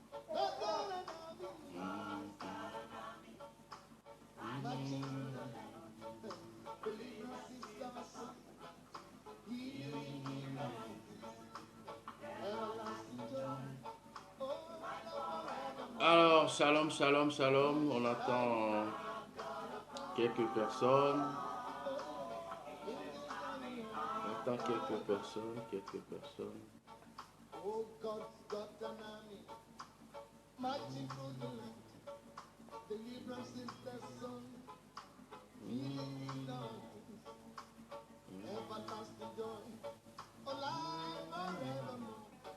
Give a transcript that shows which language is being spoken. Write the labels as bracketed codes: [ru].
[en] I've got an army, marching through the land, deliverance is their song, healing in their hands, everlasting joy. [fr] Alors, shalom, shalom, shalom. On attend quelques personnes. On attend quelques personnes. [en] Oh, God's got an army marching through the land. Deliverance is the song, healing in the hands, everlasting joy, alive forevermore.